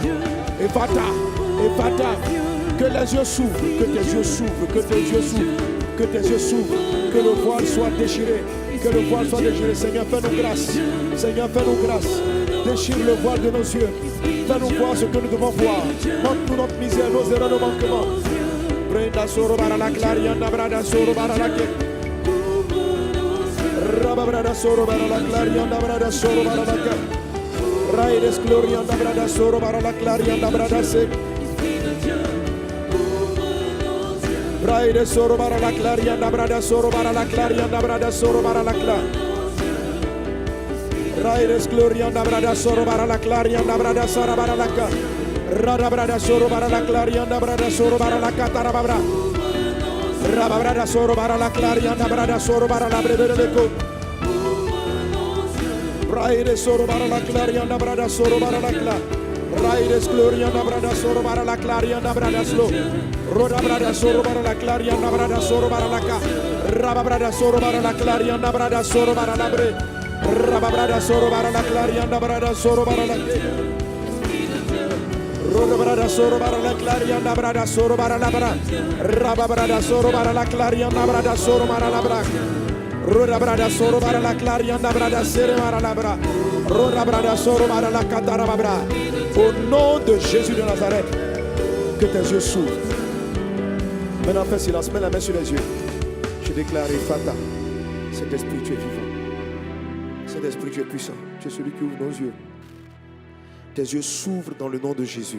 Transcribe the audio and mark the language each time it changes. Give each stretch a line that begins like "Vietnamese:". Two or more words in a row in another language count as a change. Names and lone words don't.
French: Efata, que les yeux s'ouvrent, que tes yeux s'ouvrent, que tes yeux s'ouvrent, que tes yeux s'ouvrent, que le voile soit déchiré, que le voile soit déchiré. Seigneur, fais-nous grâce. Seigneur, fais-nous grâce. Déchire le voile de nos yeux. Fais-nous voir ce que nous devons voir. Montre-nous notre misère, nos erreurs, nos manquements. Brenda soro bara la claria na brada soro bara la ke. Rababrada soro bara la claria na brada soro bara la ke. Raides gloria na brada soro bara la claria na brada se. Raides soro bara la claria na brada soro bara la claria na brada soro bara la cla. Raides gloria na brada soro bara la claria na brada sara bara la ka. Rada brada soro bara la claria na brada soro bara la katara babra. Rababrada soro bara la claria na brada soro bara la brede de ko. Raides soro bara la claria na brada soro bara la cla. Raides gloria na brada soro bara la claria na brada slo. Roda brada soro bara la claria na brada soro bara la ka. Rababrada soro bara la claria na brada soro bara la bre. Rababrada soro bara la claria na brada soro bara la ke. Roda brada soro bara la claria na brada soro bara la bra. Rababrada soro bara la claria na brada soro bara la bra. Roda brada soro bara la claria na brada sere bara la bra. Roda brada soro bara la katara babra. Au nom de Jésus de Nazareth, que tes yeux s'ouvrent. Maintenant fais silence, mets la main sur les yeux. Je déclare Fata, cet esprit tu es vivant. Saint-Esprit, tu es puissant. Tu es celui qui ouvre nos yeux. Tes yeux s'ouvrent dans le nom de Jésus.